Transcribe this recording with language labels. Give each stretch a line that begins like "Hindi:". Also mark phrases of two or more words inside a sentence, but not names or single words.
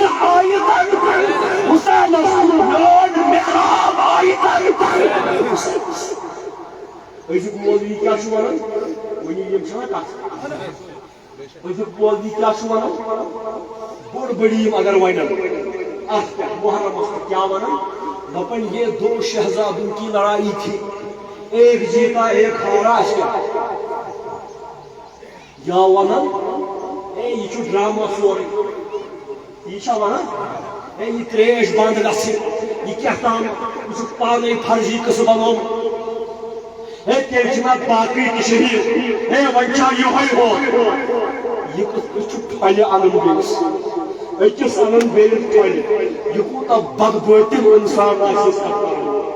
Kashmiri: آیتن حُسینس میون محراب آیتن حُسینس أزیُک مولوی کیٛاہ چھُ وَنان وۄنۍ یِم چھِنا کتھ أزیُک مولوی کیٛاہ چھُ وَنان بوٚڑ بٔڑیٖم اگر وَنن اتھ پٮ۪ٹھ محرمس پٮ۪ٹھ کیٛاہ وَنان دپان
Urdu: یہ دو شہزادوں کی لڑائی تھی ایک جیتا ایک ہارا اس کا
Kashmiri: یا ونن اے یہ چھُ ڈرامہ سورُے یہ چھا ونان اے یہ تریش بند گژھِ یہ کیٛاہ تام یہ چھُ پانے فرضی قٕصہٕ بنومُت اے تیٚلہِ چھِ مےٚ باقٕے تہِ شہیٖد اے وۄنۍ چھا یِہوے ہو یہ کِتھ چھُ پھلہِ انُن بیٚیِس أکِس انُن بیٚیِس پھلہِ یہ کوٗتاہ بدبٲطِل اِنسان آسہِ أسۍ کتھ کران